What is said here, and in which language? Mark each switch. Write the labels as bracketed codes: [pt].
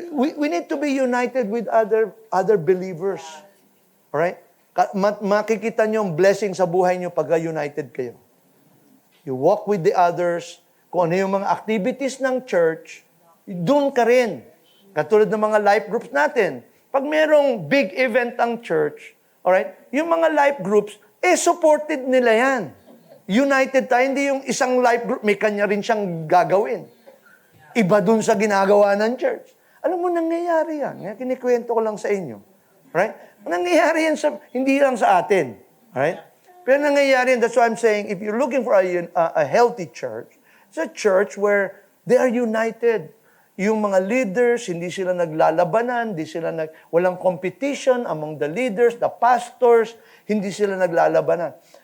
[en] We need to be united with other believers. Alright? [tl] Makikita nyo ang blessing sa buhay nyo pag united kayo. [en] You walk with the others. [tl] Kung ano yung mga activities ng church, doon ka rin. Katulad ng mga life groups natin. Pag merong big event ang church, alright, yung mga life groups, supported nila yan. United tayo, hindi yung isang life group, may kanya rin siyang gagawin. Iba dun sa ginagawa ng church. Alam mo, nangyayari yan. Kinikwento ko lang sa inyo. Right? Nangyayari yan hindi lang sa atin. Right? Pero nangyayari yan. [en] That's why I'm saying, if you're looking for a healthy church, it's a church where they are united. [tl] Yung mga leaders, hindi sila naglalabanan, walang competition [en] among the leaders, the pastors, [tl] hindi sila naglalabanan.